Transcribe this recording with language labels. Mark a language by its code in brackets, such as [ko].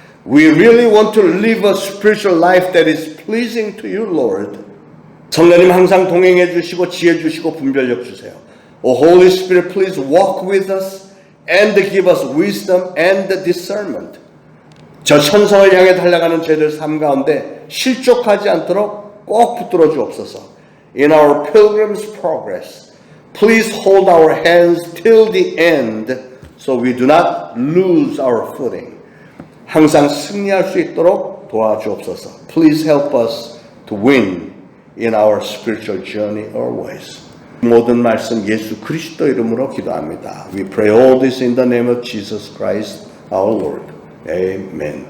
[en] We really want to live a spiritual life that is pleasing to you, Lord. [ko] 성령님 항상 동행해 주시고 지혜 주시고 분별력 주세요. [en] Oh, Holy Spirit, please walk with us and give us wisdom and discernment. [ko] 저 천성을 향해 달려가는 저희들 삶 가운데 실족하지 않도록 꼭 붙들어 주옵소서. [en] In our pilgrim's progress, please hold our hands till the end so we do not lose our footing. [ko] 항상 승리할 수 있도록 도와주옵소서. [en] Please help us to win in our spiritual journey always. [ko] 모든 말씀 예수 그리스도 이름으로 기도합니다. [en] We pray all this in the name of Jesus Christ, our Lord. Amen.